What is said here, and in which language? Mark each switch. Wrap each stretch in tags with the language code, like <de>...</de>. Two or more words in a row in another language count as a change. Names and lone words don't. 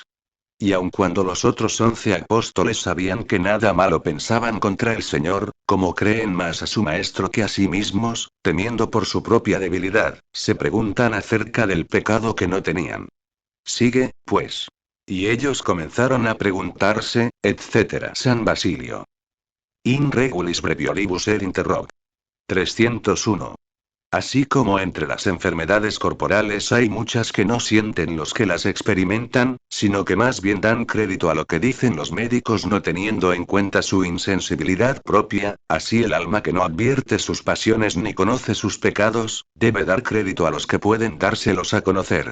<es>Y aun cuando los otros 11 apóstoles sabían que nada malo pensaban contra el Señor, como creen más a su Maestro que a sí mismos, temiendo por su propia debilidad, se preguntan acerca del pecado que no tenían. Sigue, pues. Y ellos comenzaron a preguntarse, etc. San Basilio. In regulis breviolibus et interrog. 301. Así como entre las enfermedades corporales hay muchas que no sienten los que las experimentan, sino que más bien dan crédito a lo que dicen los médicos no teniendo en cuenta su insensibilidad propia, así el alma que no advierte sus pasiones ni conoce sus pecados, debe dar crédito a los que pueden dárselos a conocer.</es>